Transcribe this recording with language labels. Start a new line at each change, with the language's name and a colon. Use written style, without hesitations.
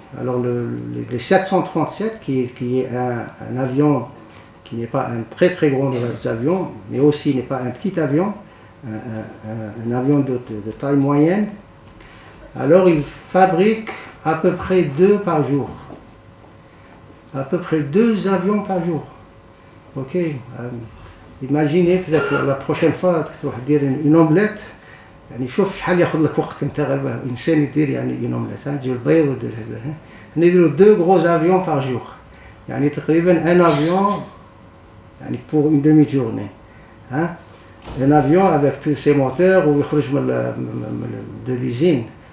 French: Alors le 737 qui est un avion qui n'est pas un très très grand avion, mais aussi n'est pas un petit avion, un avion de taille moyenne. Alors il fabrique à peu près 2 par jour. À peu près 2 avions par jour. Ok. Imaginez peut-être la prochaine fois
Arabic: تروح دير
French: une omelette.
Arabic: يعني شوف شحال ياخذ لك وقت انت غير انسان يدير يعني une omelette. تجيب البيض ودير هذا. نديروا
French: 2 gros avions par jour.
Arabic: يعني تقريبا
French: un avion يعني pour une demi-journée. Un avion avec tous ses moteurs
Arabic: ويخرج
French: de l'usine.